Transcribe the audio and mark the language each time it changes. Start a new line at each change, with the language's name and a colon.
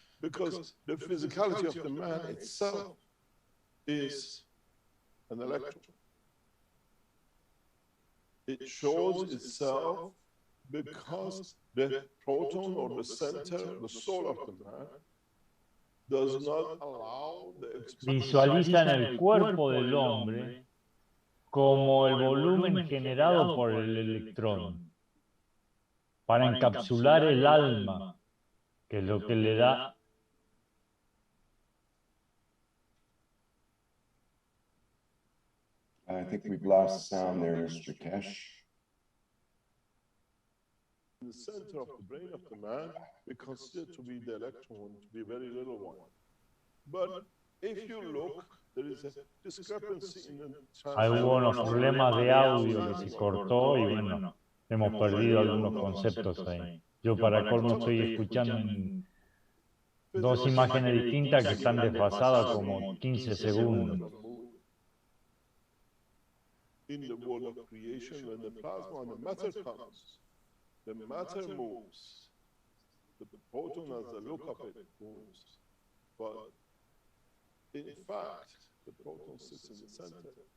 English: Because the physicality of the man itself is an electron. It shows itself because the proton or the center, the soul of the man, does not allow the expansion.
Spanish: Visualizan el cuerpo del hombre como el volumen generado por el electrón para encapsular el alma, que es lo que le da
English: I think we've lost sound there, Mr. Kesh. In the center of the brain of the man, we consider to be the electron to be a very little one. But if you look, there is a discrepancy in the
Spanish: Ahí hubo unos problemas de audio que se cortó y bueno, hemos perdido algunos conceptos ahí. Yo para colmo estoy escuchando en dos imágenes distintas que están desfasadas como 15 segundos.
English: In the world of creation, when the plasma and the matter comes, the matter moves. The proton, as the look of it, moves. But in fact, the proton sits in the center.